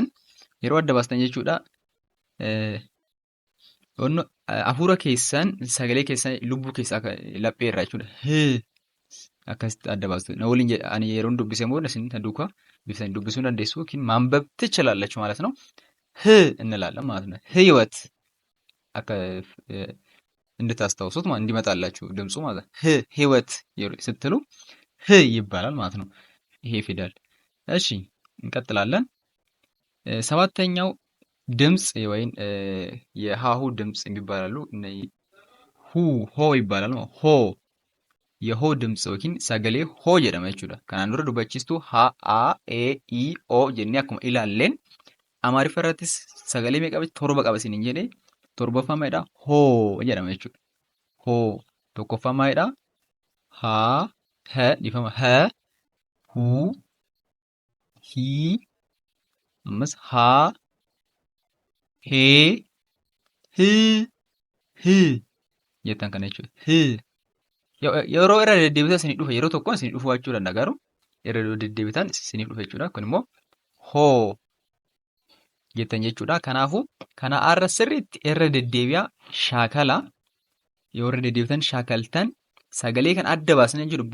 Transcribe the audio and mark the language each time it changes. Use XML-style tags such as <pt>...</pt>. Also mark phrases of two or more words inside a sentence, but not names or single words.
<om>Yeroo adda baastan jechuudha. Hafuura keessan sagalee keessan lubbuu keessaa laphee irraa jechuudha. Akkasitti adda baastu. Na waliin ani yeroo dubbisee immoo isin duukaa bifaan dubbisuu dandeessu yookiin maanbabticha laallachuu</om> <am>ማለት ነው. እንላለን ማለት ነው. ህይወት akka እንድታስታውሱት ማለት እንዲመጣላችሁ ድምፁ ማለት ህ ህይወት ስትሉ ህ ይባላል ማለት ነው ይሄ ፊደል። እሺ እንቀጥላለን። ሰባተኛው ድምፅ ወይም የሃሁ ድምፅ ይባላሉ። ሁ ሆ ይባላል ማለት ሆ የሆ ድምፅ</am> <om>yookiin sagalee hoo jedhama jechuudha. Kanaan dura dubbachiistuu ha, a, e, i, o jennee akkuma ilaalleen Amaariffa irrattis sagalee meeqa qaba? Torba qaba isiniin jedhee torbaffaa maalidha? Hoo jedhama jechuudha. Hoo tokkoffaa maalidha? Haa, ha dhiifama ha, huu, hii, ammas haa, hee, hii, hii jettan kana jechuudha. Hii. Yeroo irra deddeebitan isinii dhufa yeroo tokkoon isinii dhufuu jechuu danda'a garuu irra deddeebitan isinii dhufa jechuudha. Kun immoo hoo jettan jechuudha. Kanaafuu kana irra sirriitti irra deddeebi'aa shaakala yoo irra deddeebitan shaakaltan sagalee kan adda baasan jechuudha.</om>